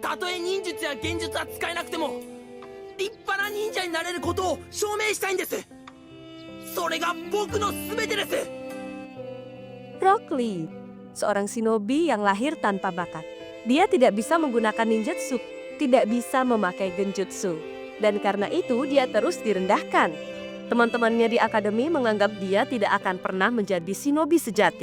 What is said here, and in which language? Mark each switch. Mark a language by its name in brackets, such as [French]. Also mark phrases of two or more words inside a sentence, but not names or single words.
[Japanese] たとえ忍術や幻術は使えなくても立派な忍者になれることを証明したいんです。それが僕の全てです。 [Indonesian] Rock Lee, seorang shinobi yang lahir tanpa bakat. Dia tidak bisa menggunakan ninjutsu, tidak bisa memakai genjutsu. Dan karena itu dia terus direndahkan. Teman-temannya di akademi menganggap dia tidak akan pernah menjadi shinobi sejati.